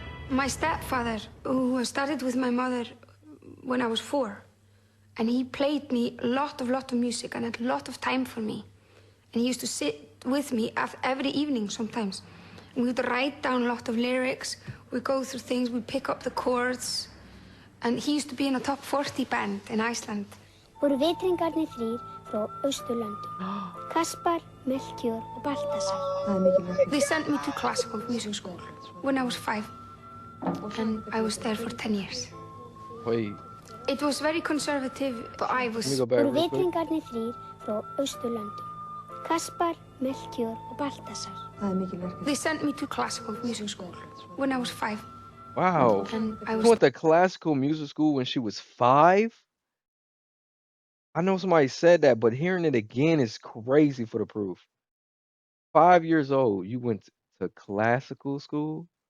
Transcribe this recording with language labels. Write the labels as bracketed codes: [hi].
[en] My stepfather, who started with my mother when I was 4, and he played me a lot of music and had a lot of time for me. And he used to sit with me every evening sometimes. And we would write down a lot of lyrics. We'd go through things, we'd pick up the chords. And he used to be in a top 40 band in Iceland. [is] Voru vitringarnir þrír frá Austurlöndum. Kaspar, Melchior og Baltasar. [en] They sent me to classical music school when I was 5. And I was there for 10 years. Wait. It was very conservative, but I was... Let me go back real quick. [is] vitringarnir þrír frá Austurlöndum. Kaspar, Melchior og Baltasar. [en] They sent me to classical music school when I was 5. Wow. And I She was... went to classical music school when she was 5? I know somebody said that, but hearing it again is crazy for the proof. 5 years old, you went to classical school?